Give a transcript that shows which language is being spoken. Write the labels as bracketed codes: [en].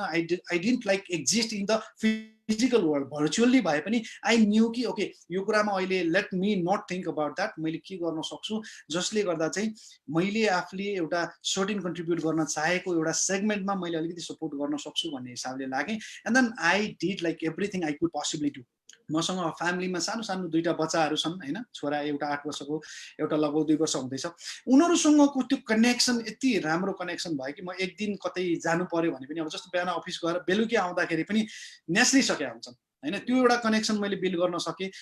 [en] I didn't like exist in the physical world, [ne] virtually भए पनि I knew कि okay यो कुरामा अहिले [en] let me not think about that, [ne] मैले के गर्न सक्छु जसले गर्दा चाहिँ मैले आफूले एउटा सर्टेन कन्ट्रिब्युट गर्न चाहेको एउटा सेगमेन्टमा मैले अलिकति सपोर्ट गर्न सक्छु भन्ने हिसाबले लागेँ। [en] And then I did like everything I could possibly do. [ne] मसँग फ्यामिलीमा सानो सानो 2टा बच्चाहरू छन् हैन, छोरा एउटा 8 वर्षको, एउटा लगभग 2 वर्ष हुँदैछ। उनीहरूसँगको त्यो कनेक्सन यति राम्रो कनेक्सन भयो कि म एक दिन कतै जानु पर्यो भने पनि अब जस्तो बिहान अफिस गएर बेलुकी आउँदाखेरि पनि नेस्लिसकेका हुन्छन् हैन, त्यो एउटा कनेक्सन मैले बिल्ड गर्न सकेँ।